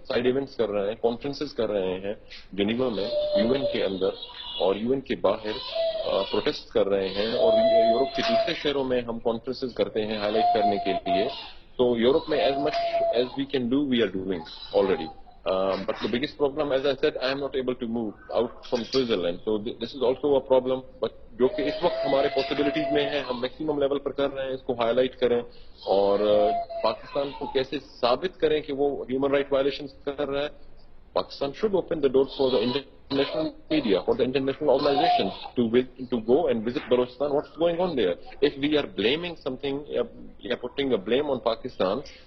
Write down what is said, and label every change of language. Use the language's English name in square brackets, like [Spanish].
[Urdu] Side events کر رہے ہیں, کانفرنسز کر رہے ہیں جنیوا میں, یو این کے اندر اور یو این کے باہر پروٹیسٹ کر رہے ہیں, اور یورپ کے دوسرے شہروں میں ہم کانفرنسز کرتے ہیں ہائی لائٹ کرنے کے لیے. تو یورپ میں [English] As much as we can do we are doing already. But the biggest problem, as I said, I am not able to move out from Switzerland. So this is also a problem. But [Urdu] جو کہ اس وقت ہمارے possibilities میں ہے, ہم maximum level پر کر رہے ہیں, اس کو ہائی لائٹ کریں اور پاکستان کو کیسے ثابت کریں کہ وہ ہیومن رائٹ وائلیشنز کر رہا ہے. [English] Pakistan should open the doors for the international media, for the international organizations to go and visit Balochistan. What's going on there? If we are blaming something, we are putting a blame on Pakistan.